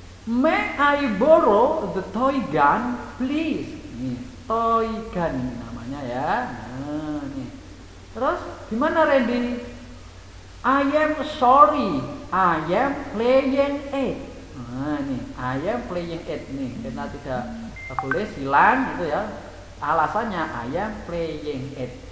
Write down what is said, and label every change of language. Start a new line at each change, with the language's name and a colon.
English: May I borrow the toy gun, please?
Indonesian: Nih, toy gun ini namanya ya. Nah, nih. Terus gimana Randy?
English: I am sorry, I am playing it.
Indonesian: Nah, nih,
English: I am playing it
Indonesian: nih. Kita tidak boleh silang gitu ya. Alasannya
English: I am playing it.